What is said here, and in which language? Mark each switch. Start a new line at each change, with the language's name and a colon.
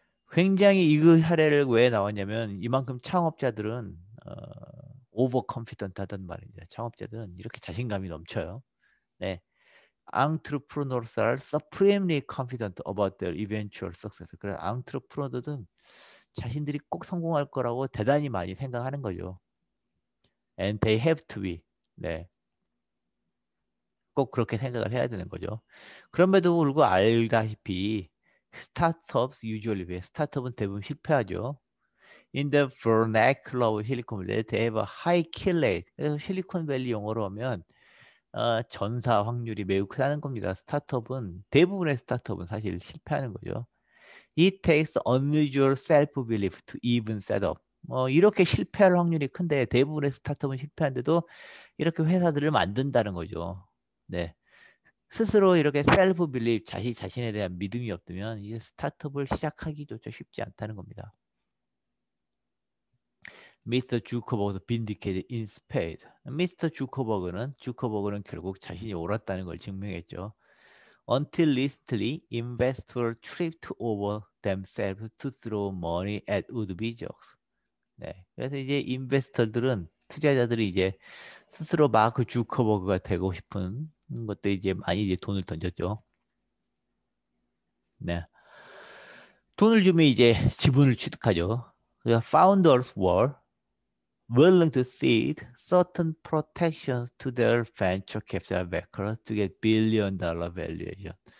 Korean: 굉장히 이 사례를 왜 나왔냐면 이만큼 창업자들은 오버 컨피던트 하단 말입니다. 창업자들은 이렇게 자신감이 넘쳐요. 네.
English: entrepreneurs are supremely confident about their eventual success.
Korean: 그래서 entrepreneur들은 자신들이 꼭 성공할 거라고 대단히 많이 생각하는 거죠.
English: And they have to be. 네.
Korean: 꼭 그렇게 생각을 해야 되는 거죠. 그럼에도 불구하고 알다시피 스타트업s
English: usually fail.
Korean: 스타트업은 대부분 실패하죠.
English: In the vernacular of Silicon Valley, they have a high kill rate.
Korean: 그래서 실리콘밸리 용어로 하면 전사 확률이 매우 크다는 겁니다. 스타트업은 대부분의 스타트업은 사실 실패하는 거죠.
English: It takes unusual self-belief to even set up.
Korean: 이렇게 실패할 확률이 큰데 대부분의 스타트업은 실패하는데도 이렇게 회사들을 만든다는 거죠. 네. 스스로 이렇게 셀프 빌립, 자신에 대한 믿음이 없으면 이제 스타트업을 시작하기조차 쉽지 않다는 겁니다.
English: 미스터 주커버그 빈디케이드 인 스페이드.
Korean: 미스터 주커버그는 결국 자신이 옳았다는 걸 증명했죠.
English: Until recently, investors tripped over themselves to throw money at would-be jokes.
Korean: 네, 그래서 이제 인베스터들은 투자자들이 이제 스스로 마크 주커버그가 되고 싶은 것들 이제 많이 이제 돈을 던졌죠. 네, 돈을 주면 이제 지분을 취득하죠.
English: 그래서 founders were willing to cede certain protections to their venture capital backers to get billion-dollar valuation.